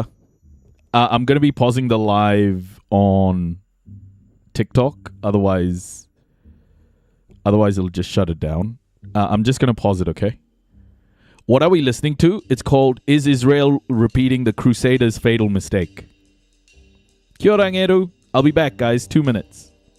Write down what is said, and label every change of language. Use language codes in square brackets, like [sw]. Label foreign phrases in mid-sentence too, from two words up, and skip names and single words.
[en] I'm going to be pausing the live on TikTok. Otherwise it'll just shut it down. I'm just going to pause it, okay? What are we listening to? It's called Is Israel Repeating the Crusaders' Fatal Mistake? [mi] Kia ora, Ngeru. [en] I'll be back, guys. 2 minutes.